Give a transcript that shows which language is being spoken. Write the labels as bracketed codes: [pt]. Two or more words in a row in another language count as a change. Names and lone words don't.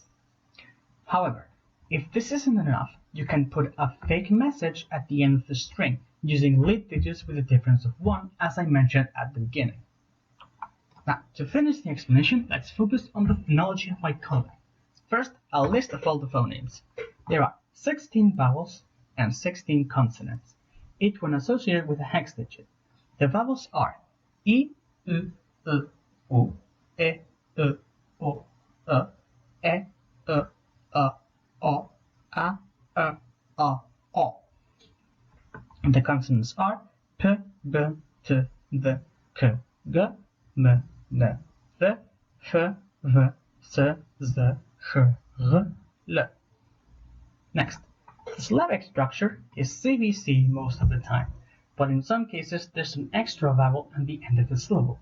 [en] However, if this isn't enough, you can put a fake message at the end of the string, using lead digits with a difference of 1, as I mentioned at the beginning. Now, to finish the explanation, let's focus on the phonology of my conlang. First, a list of all the phonemes. There are 16 vowels and 16 consonants, each one associated with a hex digit. The vowels are I, U, U, E, U, O, E, O, A, O. And the consonants are P, B, T, D, K, G, M, N, V, F, V, S, Z, H, R, L. Next, the syllabic structure is CVC most of the time, but in some cases there's an extra vowel at the end of the syllable.